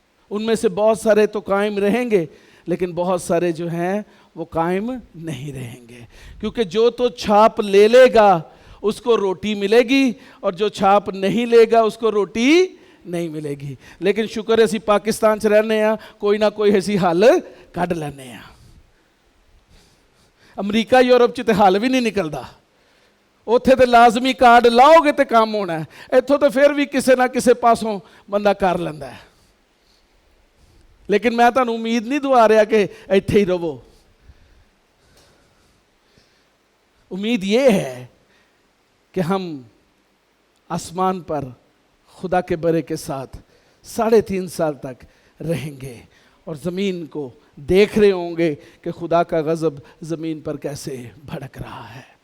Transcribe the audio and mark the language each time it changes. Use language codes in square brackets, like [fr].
[ur] ان میں سے بہت سارے تو قائم رہیں گے لیکن بہت سارے جو ہیں وہ قائم نہیں رہیں گے, کیونکہ جو تو چھاپ لے لے گا اس کو روٹی ملے گی اور جو چھاپ نہیں لے گا اس کو روٹی نہیں ملے گی. [pa] لیکن شکر ہے اسی پاکستان چ رہنے ہیں, کوئی نہ کوئی ایسی حل کڈ لینے ہیں. امریکہ یورپ چ تے حل بھی نہیں نکلدا, اوتھے تے لازمی کارڈ لاؤ گے تے کام ہونا ہے, ایتھوں تے پھر بھی کسے نہ کسے پاسوں بندہ کر لیندا ہے. لیکن میں تانوں امید نہیں دوا رہا کہ ایتھے ہی رہو. [ur] امید یہ ہے کہ ہم آسمان پر خدا کے برے کے ساتھ 3.5 سال تک رہیں گے اور زمین کو دیکھ رہے ہوں گے کہ خدا کا غضب زمین پر کیسے بھڑک رہا ہے.